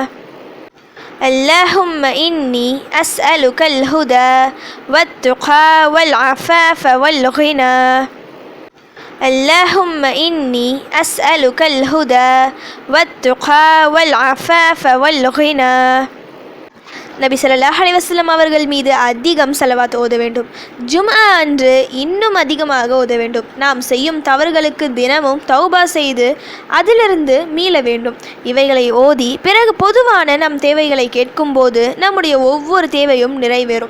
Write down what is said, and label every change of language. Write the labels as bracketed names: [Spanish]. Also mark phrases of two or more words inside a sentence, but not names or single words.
[Arabic] اللهم إني أسألك الهدى والتقى والعفاف والغنى. اللهم إني أسألك الهدى والتقى والعفاف والغنى. [Tamil] நபி [Arabic] صلى الله عليه وسلم [Tamil] அவர்கள் மீது அதிகம் ஸலவாத் ஓத வேண்டும். ஜும்ஆ அன்று இன்னும் அதிகமாக ஓத வேண்டும். நாம் செய்யும் தவறுகளுக்கு தினமும் தௌபா செய்து அதிலிருந்து மீள வேண்டும். இவைகளை ஓதி பிறகு பொதுவான நம் தேவைகளை கேட்கும்போது நம்முடைய ஒவ்வொரு தேவையும் நிறைவேறும்.